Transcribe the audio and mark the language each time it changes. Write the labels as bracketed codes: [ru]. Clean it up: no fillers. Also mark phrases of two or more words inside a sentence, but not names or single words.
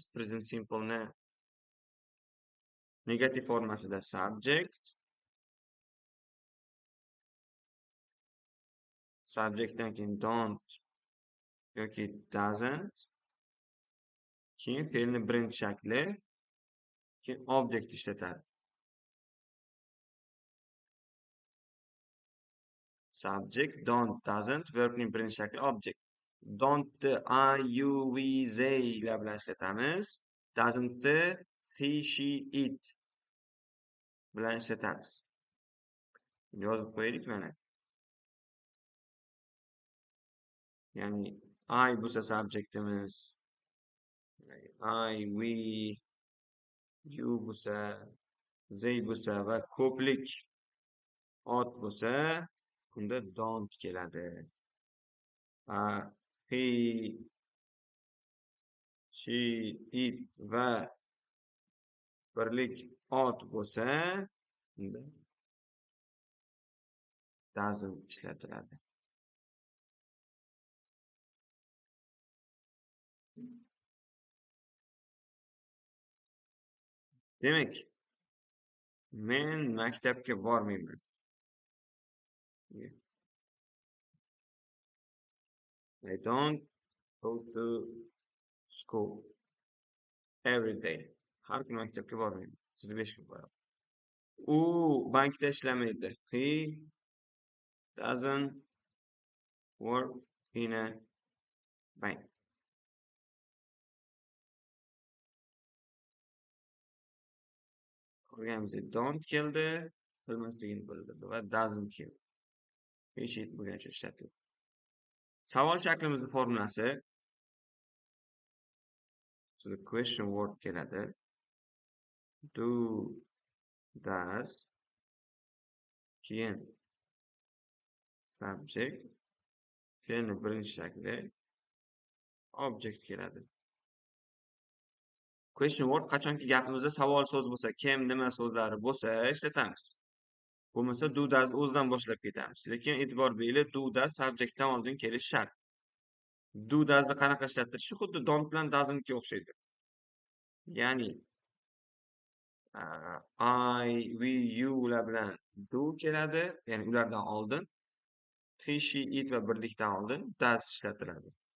[en] Present simple'ni [uz] negativ formasida subject, subjectdan keyin don't yoki doesn't, keyin fe'lni birinchi shakli, keyin object ishlatadi. [en] Subject, don't, doesn't, [uz] verbning birinchi shakli object. [en] Don't I, you, we, they [uz] lar bilan ishlatamiz. [en] Doesn't he, she, it [uz] bilan ishlatamiz. Yozib qo'yaylik mana. Ya'ni I bo'lsa subjectimiz, [en] I, we, you [uz] bo'lsa, they bo'lsa va ko'plik ot bo'lsa, bunda don't keladi. [en] He, she, it [uz] va birlik ot bo'lsa, bunda doesn't ishlatiladi. Demak, men maktabga bormayman. [en] I don't go to school every day. [uz] Har kuni maktabga bormayman. Sizni 5 kun boraman. U bankda ishlamaydi. [en] He doesn't work in a bank. [uz] Ko'rganimizda don't keldi, qilmasligini bildirdi va doesn't keldi. Hech bo'lgancha ishlatildi. Savol shaklimizning formulasi [en] so the question word [uz] keladi. [en] Do, does, [uz] keyin subject, fe'lni birinchi shakli, object keladi. [en] Question word [uz] qachonki gapimizda savol so'z bo'lsa, kim, nima so'zlari bo'lsa ishlatamiz. Bo'lmasa [en] do, does [uz] o'zidan boshlab ketamiz. Lekin e'tibor beringlar, [en] do, does [uz] subjectdan oldin kelishi shart. [en] Do, doesni [uz] qanaqa ishlatirishi xuddi don't bilan doesn'tga o'xshaydi. Ya'ni [en] I, we, you [uz] ular bilan do keladi, ya'ni ulardan oldin. [en] He, she, it [uz] va birlikdan oldin does ishlatiladi.